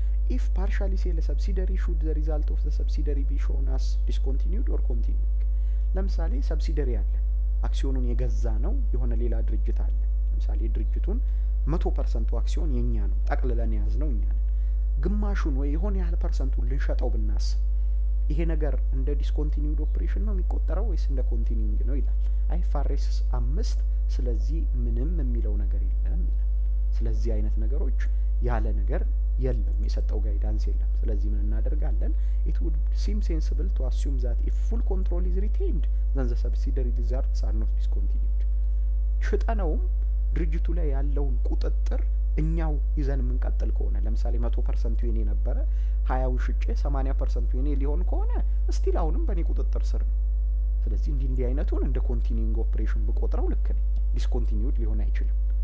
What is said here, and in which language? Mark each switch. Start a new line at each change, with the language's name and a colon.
English: if partially sell a subsidiary should the result of the subsidiary be shown as discontinued or continuing።
Amharic: ለምሳሌ ሰብሲደሪ አለ፣ አክሲዮኑን የገዛ ነው የሆነ ሌላ ድርጅት አለ። ለምሳሌ ድርጅቱን 100% አክሲዮን የኛ ነው ጠቅልለን ያዝ ነው እኛ ነን። ግማሹን ወይ የሆነ ያህል ፐርሰንቱን ልንሸጠው ብናስብ ይሄ ነገር እንደ ዲስኮንቲኒውድ ኦፕሬሽን ነው የሚቆጠረው ወይስ እንደ ኮንቲኒዩንግ ነው ይላል። IFRS 5 ስለዚህ ምንም የሚለው ነገር የለም ይላል። ስለዚህ አይነት ነገሮች ያለ ነገር የለም፣ የሰጠው ጋይዳንስ የለም። ስለዚህ ምን እናደርጋለን?
English: it would seem sensible to assume that if full control is retained then the subsidiary results are not discontinued.
Amharic: ሽጠነውም ድርጅቱ ላይ ያለውን ቁጥጥር እኛው ይዘን የምንቀጥል ከሆነ ለምሳሌ 100% የኔ ነበረ 20ውን ሽጬ 80% የኔ ሊሆን ከሆነ ስቲል አሁንም በእኔ ቁጥጥር ስር ነው። ስለዚህ እንዲህ አይነቱን እንደ ኮንቲኒዩንግ ኦፕሬሽን ብቆጥረው ልክ ነኝ፣ ዲስኮንቲኒዩድ ሊሆን አይችልም።